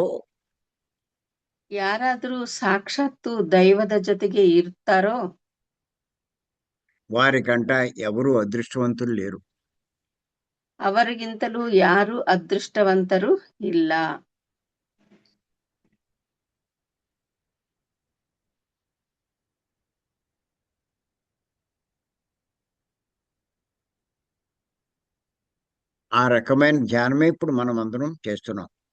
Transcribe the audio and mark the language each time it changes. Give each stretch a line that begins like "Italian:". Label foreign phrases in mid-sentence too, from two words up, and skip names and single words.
Kannada: ಯಾರಾದ್ರೂ ಸಾಕ್ಷಾತ್ತು ದೈವದ ಜೊತೆಗೆ ಇರ್ತಾರೋ
Telugu: వారికంట ఎవరు అదృష్టవంతులు లేరు.
Kannada: ಅವರಿಗಿಂತಲೂ ಯಾರು ಅದೃಷ್ಟವಂತರು ಇಲ್ಲ.
Telugu: ఆ రకమైన ధ్యానమే ఇప్పుడు మనం అందరం చేస్తున్నాం.